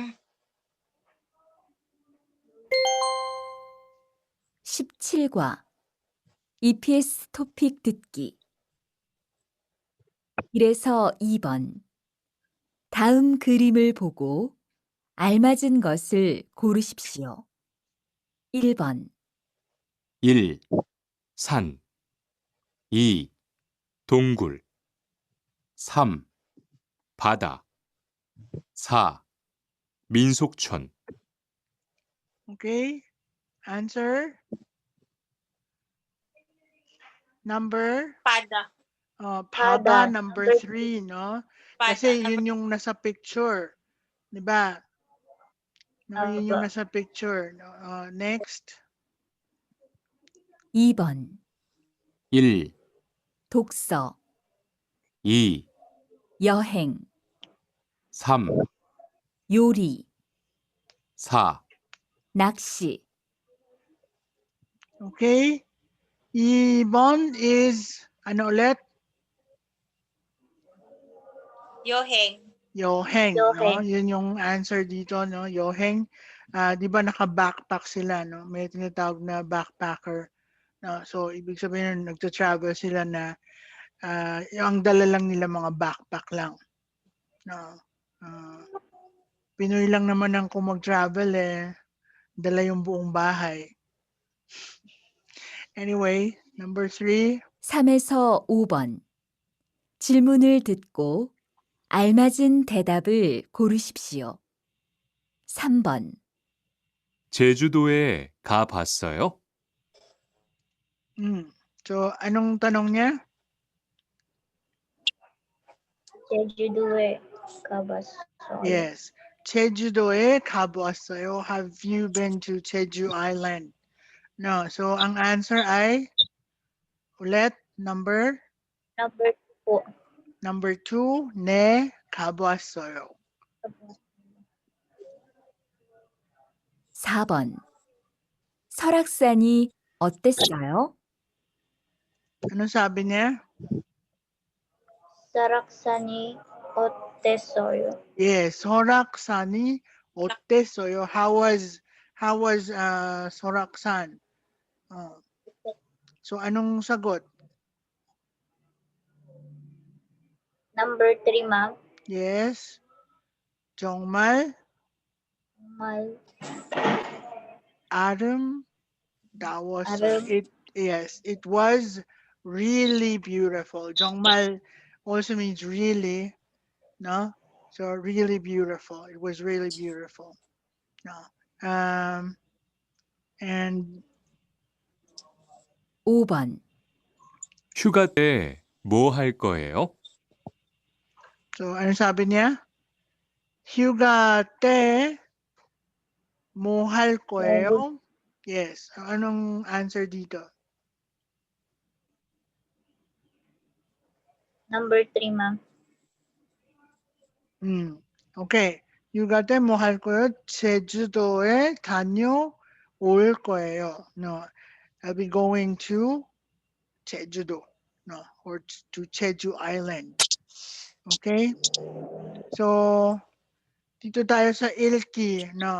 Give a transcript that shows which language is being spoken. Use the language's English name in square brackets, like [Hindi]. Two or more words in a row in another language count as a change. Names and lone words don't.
[Korean] 17과 EPS 토픽 듣기 1에서 2번 다음 그림을 보고 알맞은 것을 고르십시오. 1번 1. 산 2. 동굴 3. 바다 4. 민속촌 [English] Okay, answer. Number, [Korean] Pada. Pada, Pada, [English] number number 3, no? [Korean] Pada. [Filipino] Kasi yun yung nasa picture. Di ba? No, yun yung nasa picture. [English] No? Next. [Korean] 2번 1. 독서 2. 여행 3. 요리 4. 낚시 [Filipino] Okay. 2번 is, ano ulit? [Korean] Yoheng. Yoheng, no? Yoheng. [Filipino] Yun yung answer dito, no? Yoheng. Di ba naka-backpack sila, no? May tinatawag na backpacker. No? So, ibig sabihin, nagta-travel sila na ang dala lang nila mga backpack lang. No? Pinoy lang naman ang kung mag-travel dala yung buong bahay. [English] Anyway, number 3. [Korean] 3에서 5번 질문을 듣고 알맞은 대답을 고르십시오. 3번 제주도에 가 봤어요? [Filipino] So, anong tanong niya? [Korean] 제주도에 가봤어요. Yes. 제주도에 가보았어요. [English] Have you been to Jeju Island? No. So, [Filipino] ang answer ay, ulit, number [English] Number 2 number 2, [Korean] 네, 가보았어요. 4번 설악산이 어땠어요? [Filipino] Ano sabi niya? [Korean] 설악산이 어땠어요? Yes, 설악산이 어땠어요? [English] How was 설악산? [Filipino] So, anong sagot? [English] Number 3, ma'am. Yes. [Korean] 정말 정말 아름다웠어요. 아름- [English] Yes, it was really beautiful. 정말 also means really, no? So really beautiful. It was really beautiful. No. And [Korean] 5번 휴가 때 뭐 할 거예요? [Filipino] so ano sabi niya? [Korean] 휴가 때 뭐 할 거예요? [English] Yes. [Filipino] Anong answer dito? [English] Number 3, ma'am. [Korean] Okay. 휴가 때 뭐 할 거예요? 제주도에 다녀올 거예요. [English] No. I'll be going to Jeju-do, no, or to Jeju Island. Okay? So, [Filipino] dito tayo sa Ilki, no.